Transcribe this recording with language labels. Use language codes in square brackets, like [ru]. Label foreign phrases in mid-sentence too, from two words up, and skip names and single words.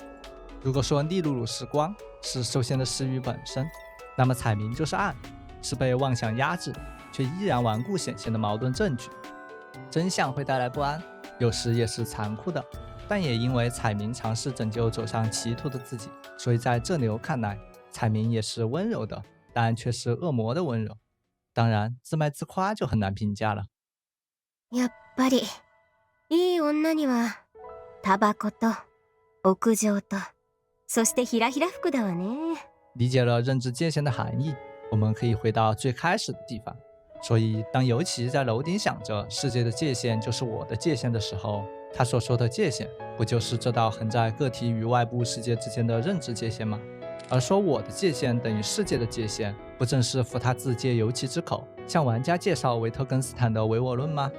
[zh] 如果说利露露是光，是受限的视域本身，那么彩明就是暗，是被妄想压制却依然顽固显现的矛盾证据。真相会带来不安，有时也是残酷的，但也因为彩明尝试拯救走上歧途的自己，所以在这流看来，彩明也是温柔的，但却是恶魔的温柔。当然自卖自夸就很难评价了。 [ja] やっぱりいい女にはタバコと屋上とそしてひらひら服だわね。 [zh] 理解了认知界限的含义，我们可以回到最开始的地方。所以当尤其在楼顶想着世界的界限就是我的界限的时候，他所说的界限不就是这道横在个体与外部世界之间的认知界限吗？而说我的界限等于世界的界限，不正是福塔兹借尤其之口向玩家介绍维特根斯坦的唯我论吗？